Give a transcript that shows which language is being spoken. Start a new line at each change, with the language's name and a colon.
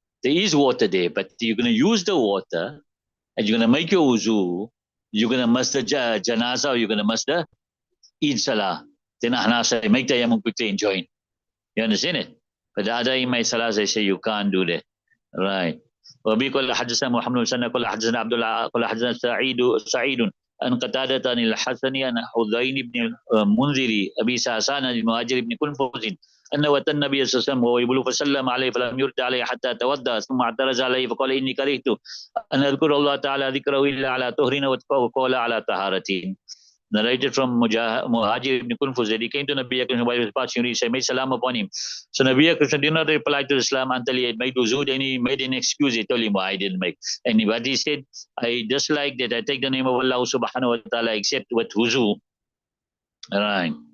English: There is water there, but you're going to use the water and you're going to make your wuzu. You're going to miss the janazah or you're going to miss the Eid salah. Then Ahnaf say, make tayammum quickly and join. You understand it? But the other imam salah, they say you can't do that. Right.
Arabic: وبي قال حدثنا محمد بن سنة قال حدثنا عبد الله قال حدثنا سعيد عن قتادة عن الحسن عن حذين بن منذر أبي ساسان المهاجر بن كنفوز أنه أتى النبي صلى الله عليه وسلم وهو يبلغ فسلم عليه فلم يرد عليه حتى توضأ ثم اعترض عليه فقال إني كرهت أن أذكر الله تعالى ذكره إلا على طهر وقال على طهارة.
English: Narrated from Muhajir ibn Kunfuz that he came to Nabi Akram while he was passing, he said, made salam upon him. So Nabi Akram did not reply to Islam until he had made wuzu, then he made an excuse. He told him, I didn't make. And what he said, I dislike that I take the name of Allah subhanahu wa ta'ala except with wuzu. Right.